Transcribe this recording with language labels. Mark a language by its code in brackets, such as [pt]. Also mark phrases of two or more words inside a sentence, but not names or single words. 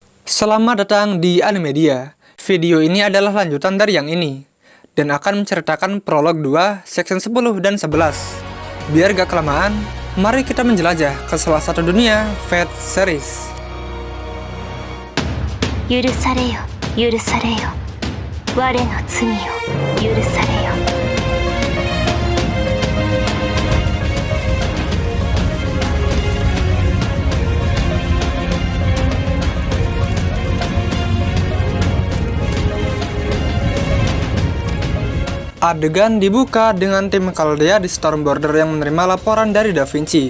[id] Selamat datang di Animedia. Video ini adalah lanjutan dari yang ini, dan akan menceritakan prolog 2, section 10 dan 11. Biar gak kelamaan, mari kita menjelajah ke salah satu dunia Fate series. [ja] 許されよ、許されよ。我の罪を許されよ。 [id] Adegan dibuka dengan tim Chaldea di Storm Border yang menerima laporan dari Da Vinci.